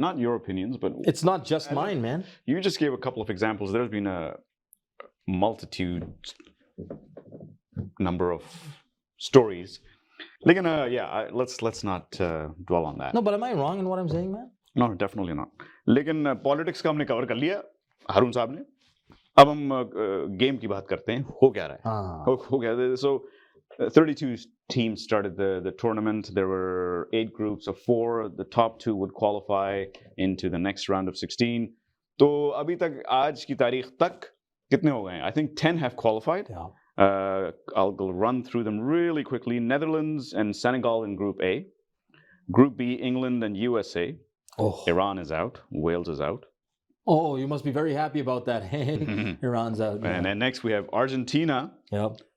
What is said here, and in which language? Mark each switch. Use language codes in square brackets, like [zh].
[en] Not your opinions, but it's not just mine, man. You just gave a couple of examples. There's been a multitude number of stories. [hi] Lekin, [en] let's not dwell on that. No, but am I wrong in what I'm saying, man? No, definitely not. [hi] लेकिन politics का हमने cover कर लिया हारून साहब ने अब हम game की बात करते हैं हो क्या रहा है हो गया [en] so 32 teams started the tournament. There were 8 groups of 4. The top 2 would qualify into the next round of 16. [hi] तो अभी तक आज की तारीख तक कितने हो गए हैं? [en] I think 10 have qualified. Yeah. I'll run through them really quickly. Netherlands and Senegal in Group A. Group B, England and USA. Oh. Iran is out. Wales is out. Oh, you must be very happy about that. Iran's out. And then next we have Argentina. Yep.